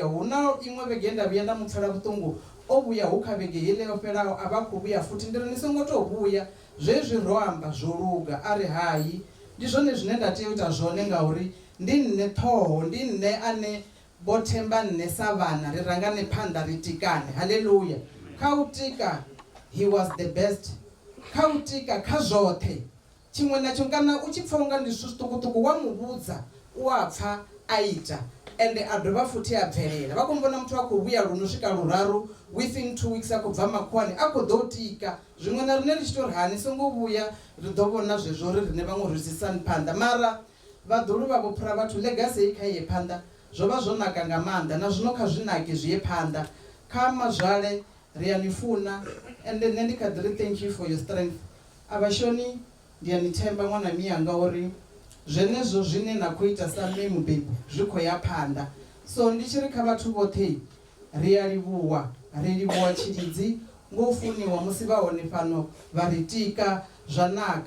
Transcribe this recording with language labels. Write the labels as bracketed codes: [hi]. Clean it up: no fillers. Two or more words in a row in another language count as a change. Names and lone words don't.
[ve] Hu na iṅwe vhege nda vhuya nda mu pfela vhuṱungu, o vhuya hu kha vhege heḽi yo fhelaho a vha khou vhuya futhi. Ndi ri ni songo tou vhuya, zwezwi ro amba zwo luga. A ri hayi, ndi zwone zwine nda tea u ita zwone ngauri ndi nṋe ṱhoho, ndi nṋe ane vho themba nṋe sa vhana ri rangane phanḓa ri tikane. Haleluya. Kha u tika [en] he was the best, [ve] kha u tika kha zwoṱhe tshiṅwe na tshiṅwe. Kana u tshi pfha unga ndi zwithu zwiṱukuṱuku wa muvhudza u a pfha a ita, ende a dovha futhi a bvelela. Vha khou vhona muthu a khou vhuya luno swika luraru [en] within 2 weeks [ve] a khou bva makhuwani a khou ḓo tika. Zwiṅwe na rine ri tshi tori hani songo vhuya ri ḓo vhona zwezwo uri rine vhaṅwe ri sisani phanḓa. Mara vhaḓulu vha vhuphura vhathu legacy kha ye phanḓa, zwo vha zwo naka nga maanḓa na zwino kha zwi nake zwi ye phanḓa kha mazwale ri a ni funa ende nṋe ndi kha ḓi ri [en] thank you for your strength. [ve] A vhashoni ndi a ni themba ṅwana miyanga uri zwenezwo zwine na khou ita sa mme mubebi zwi khou ya phanḓa. So ndi tshi ri kha vhathu vhoṱhe ri a livhuwa Tshilidzi ngo funiwa musi vha hone fhano vha ri tika zwa naka.